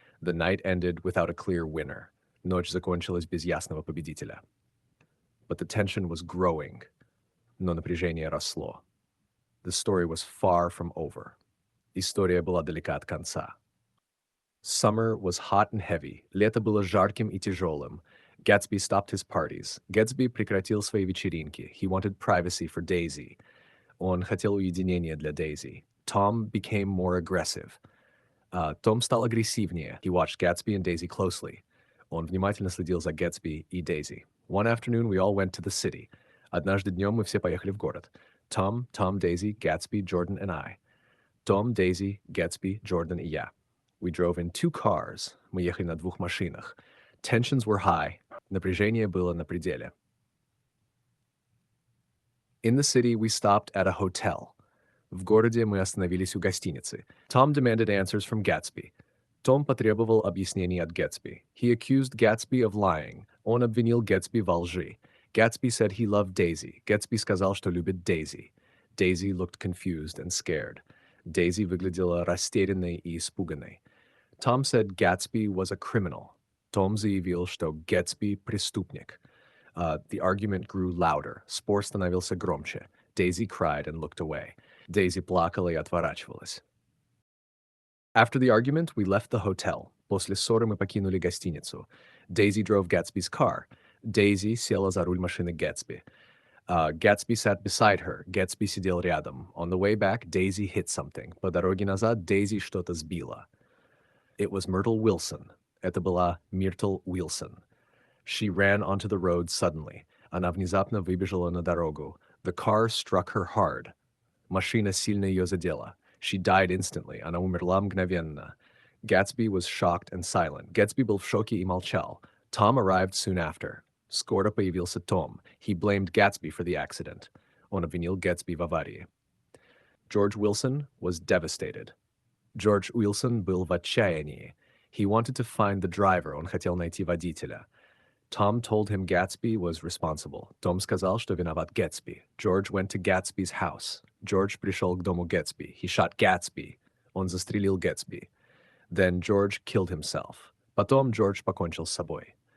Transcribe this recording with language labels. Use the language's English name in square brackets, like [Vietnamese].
[English] The night ended without a clear winner. [Russian] Ночь закончилась без ясного победителя. [English] But the tension was growing. [Russian] Но напряжение росло. [English] The story was far from over. [Russian] История была далека от конца. [English] Summer was hot and heavy. [Russian] Лето было жарким и тяжелым. [English] Gatsby stopped his parties. [Russian] Gatsby прекратил свои вечеринки. [English] He wanted privacy for Daisy. [Russian] Он хотел уединения для Daisy. [English] Tom became more aggressive. [Russian] Том стал агрессивнее. [English] He watched Gatsby and Daisy closely. [Russian] Он внимательно следил за Gatsby и Daisy. [English] One afternoon we all went to the city. [Russian] Однажды днем мы все поехали в город. [English] Tom, Daisy, Gatsby, Jordan and I. Tom, Daisy, Gatsby, Jordan и я. We drove in 2 cars. [Russian] Мы ехали на 2 машинах. [English] Tensions were high. [Russian] Напряжение было на пределе. [English] In the city, we stopped at a hotel. [Russian] В городе мы остановились у гостиницы. [English] Tom demanded answers from Gatsby. [Russian] Том потребовал объяснений от Gatsby. [English] He accused Gatsby of lying. [Russian] Он обвинил Gatsby во лжи. [English] Gatsby said he loved Daisy. [Russian] Gatsby сказал, что любит Daisy. [English] Daisy looked confused and scared. [Russian] Daisy выглядела растерянной и испуганной. [English] Tom said Gatsby was a criminal. [Russian] Том заявил, что Gatsby преступник. [English] The argument grew louder. [Russian] Спор становился громче. [English] Daisy cried and looked away. [Russian] Daisy плакала и отворачивалась. [English] After the argument, we left the hotel. [Russian] После ссоры мы покинули гостиницу. [English] Daisy drove Gatsby's car. [Russian] Daisy села за руль машины Gatsby. [English] Gatsby sat beside her. [Russian] Gatsby сидел рядом. [English] On the way back, Daisy hit something. [Russian] По дороге назад Daisy что-то сбила. [English] It was Myrtle Wilson. [Russian] Это была Миртл Уилсон. [English] She ran onto the road suddenly. [Russian] Она внезапно выбежала на дорогу. [English] The car struck her hard. [Russian] Машина сильно ее задела. [English] She died instantly. [Russian] Она умерла мгновенно. [English] Gatsby was shocked and silent. [Russian] Gatsby был в шоке и молчал. [English] Tom arrived soon after. [Russian] Скоро появился Том. [English] He blamed Gatsby for the accident. [Russian] Он обвинил Gatsby в аварии. [English] George Wilson was devastated. [Russian] George Wilson был в отчаянии. [English] He wanted to find the driver. [Russian] Он хотел найти водителя. [English] Tom told him Gatsby was responsible. [Russian] Том сказал, что виноват Gatsby. [English] George went to Gatsby's house. [Russian] George пришел к дому Gatsby. [English] He shot Gatsby. [Russian] Он застрелил Gatsby. [English] Then George killed himself. [Russian] Потом George покончил с собой.